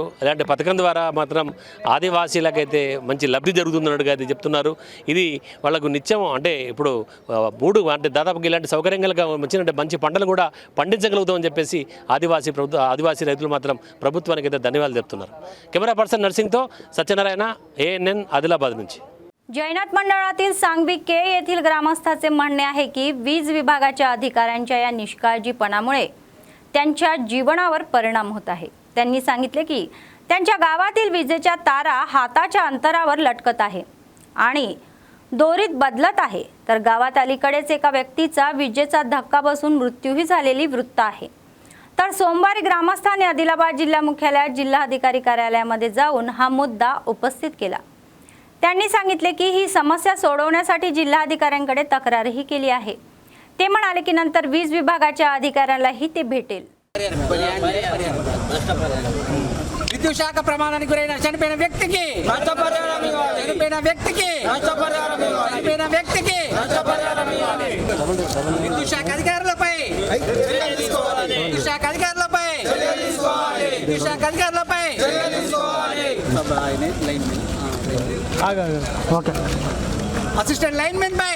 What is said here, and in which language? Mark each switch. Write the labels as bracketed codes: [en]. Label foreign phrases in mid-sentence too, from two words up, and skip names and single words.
[te] ఇలాంటి పథకం ద్వారా మాత్రం ఆదివాసీలకైతే మంచి లబ్ధి జరుగుతున్నట్టుగా అయితే చెప్తున్నారు. ఇది వాళ్ళకు నిత్యం అంటే ఇప్పుడు అంటే దాదాపుగా ఇలాంటి సౌకర్యంగా వచ్చినట్టు మంచి పంటలు కూడా పండించగలుగుతామని చెప్పేసి ఆదివాసీ రైతులు మాత్రం ప్రభుత్వానికి అయితే ధన్యవాదాలు చెప్తున్నారు. [en] camera person [te] నర్సింగ్తో సత్యనారాయణ, ANN, आदिलाबाद నుంచి. [mr] जैनात मंडळातील सांगवी के येथील ग्रामस्थाचे म्हणणे आहे की वीज विभागाच्या अधिकाऱ्यांच्या या निष्काळजीपणामुळे त्यांच्या जीवनावर परिणाम होत आहे. त्यांनी सांगितले की त्यांच्या गावातील विजेच्या तारा हाताच्या अंतरावर लटकत आहे आणि दोरीत बदलत आहे. तर गावात अलीकडेच एका व्यक्तीचा विजेचा धक्का बसून मृत्यूही झालेली वृत्त आहे. तर सोमवारी ग्रामस्थांनी आदिलाबाद जिल्हा मुख्यालयात जिल्हाधिकारी कार्यालयामध्ये जाऊन हा मुद्दा उपस्थित केला. त्यांनी सांगितले की ही समस्या सोडवण्यासाठी जिल्हाधिकाऱ्यांकडे तक्रारही केली आहे. ते म्हणाले की नंतर वीज विभागाच्या अधिकाऱ्यालाही ते भेटेल. [te] విద్యుత్ శాఖ ప్రమాదానికి గురైన చనిపోయిన వ్యక్తికి విద్యుత్ శాఖ అధికారులపై అసిస్టెంట్ లైన్మెన్